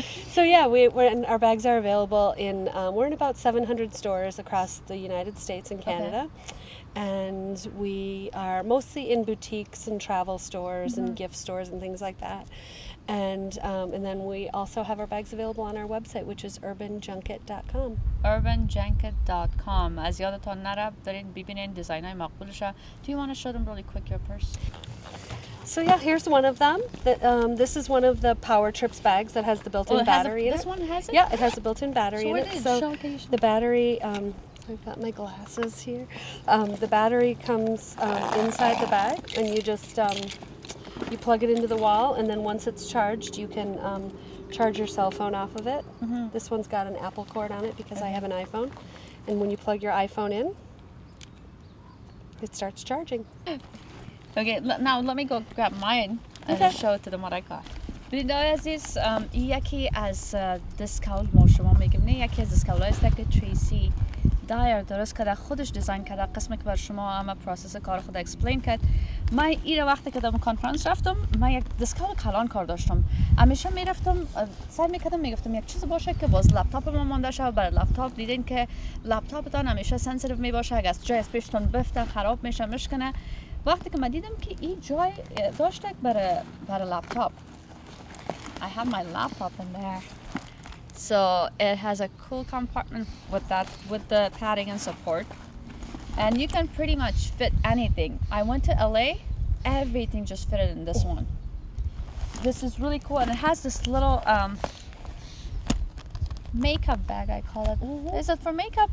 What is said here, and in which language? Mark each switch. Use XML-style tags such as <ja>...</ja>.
<en>So yeah, our bags are available we're in about 700 stores across the United States and Canada. And we are mostly in boutiques and travel stores and gift stores and things like that. And then we also have our bags available on our website, which is urbanjunket.com. urbanjunket.com.</en> <fa>از یادتان نره برین ببینین دیزاینای مقبولشه.</fa> <en>Do you want to show them really quick your purse? So yeah, here's one of them. This is one of the Power Trips bags that has the built-in battery in it. This one has it? Yeah, it has a built-in battery in it. So the battery, I've got my glasses here. The battery comes inside the bag, and you just you plug it into the wall, and then once it's charged, you can charge your cell phone off of it. This one's got an Apple cord on it because I have an iPhone, and when you plug your iPhone in, it starts charging. Okay, now let me go grab mine and show it to them what I got.</en> <fa>بیننده‌های عزیز، یکی از دسکاول ما شما میگم نه، یکی از دسکاول است که تریسی دایر درست کرده، خودش دیزاین کرده. قسمی که بر شما همه پروسس کار خود اکسپلین کرد. من این وقتی که در کنفرانس رفتم، من یک دستگاه کلان کار داشتم. همیشه میرفتم سعی میکردم میگفتم یک چیز باشه که باز لپتاپ ما مانده شه. برای لپتاپ دیدین که لپتاپتان همیشه سنسیتیو میباشه، اگه از جای از پیشتون بفته خراب میشه میشکنه. وقتی که من دیدم که این جای داشته برای لپتاپ.</fa> <en>I have my laptop in there. So it has a cool compartment with the padding and support. And you can pretty much fit anything. I went to LA, everything just fitted in this one. This is really cool, and it has this little makeup bag, I call it. Mm-hmm. Is it for makeup?</en>